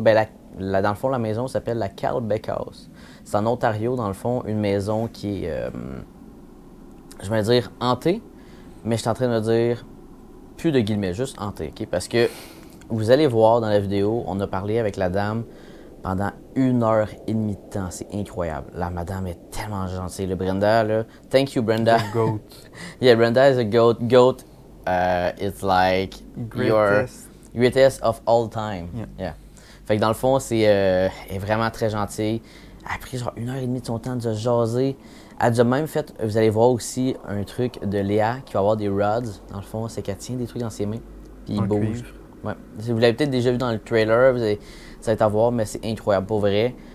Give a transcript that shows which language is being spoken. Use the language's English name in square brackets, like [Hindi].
[French] Ben, dans le fond, la maison s'appelle la Cal Bakehouse. C'est en Ontario, dans le fond, une maison qui est, je vais dire, hantée, mais je suis en train de me dire, plus de guillemets, juste hantée, ok? Parce que vous allez voir dans la vidéo, on a parlé avec la dame pendant 1h30 de temps. C'est incroyable. La madame est tellement gentille. Le Brenda, là. [English] Thank you, [French] Brenda. [English] Goat. Yeah, Brenda is a goat. Goat, it's like your greatest of all time. Yeah. [French] Fait que dans le fond, elle est vraiment très gentille. Elle a pris genre 1h30 de son temps de jaser. Elle a même fait, vous allez voir aussi un truc de Léa qui va avoir des rods. Dans le fond, c'est qu'elle tient des trucs dans ses mains. Puis il bouge. Ouais. Vous l'avez peut-être déjà vu dans le trailer, ça va être à voir, mais c'est incroyable pour vrai.